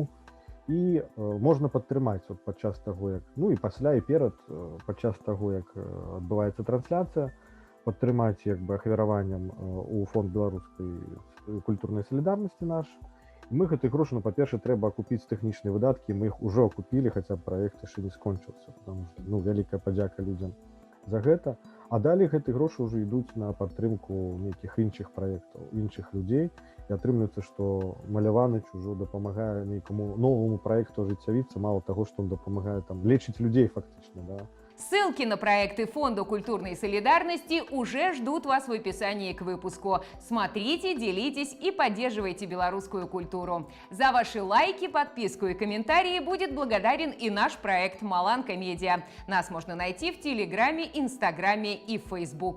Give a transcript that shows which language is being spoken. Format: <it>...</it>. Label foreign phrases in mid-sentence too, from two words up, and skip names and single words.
<be>І можна падтрымаць вот падчас таго, як, ну і пасля і перад, падчас таго, як адбываецца трансляцыя, падтрымаць як бы ахвяраваннем у фонд беларускай культурнай салідарнасці наш. І мы гэтых грошы, ну, па-перше, трэба акупіць тэхнічныя выдаткі, мы іх ужо акупілі, хаця праект яшчэ не скончыўся,</be> <ru>потому что,</ru> <be>ну, вялікая падзяка людзям за гэта. А далей гэты грошы ўжо ідуць на падтрымку нейкіх іншых праектаў, іншых людзей. І атрымліваецца, што Маляваныч ужо дапамагае нейкаму новаму праекту ажыццявіцца, мало таго, што он дапамагае там лечыць людзей фактычна, да.</be> <ru>Ссылки на проекты Фонда культурной солидарности уже ждут вас в описании к выпуску. Смотрите, делитесь и поддерживайте белорусскую культуру. За ваши лайки, подписку и комментарии будет благодарен и наш проект «Маланка Медиа». Нас можно найти в Телеграме, Инстаграме и Фейсбук.</ru>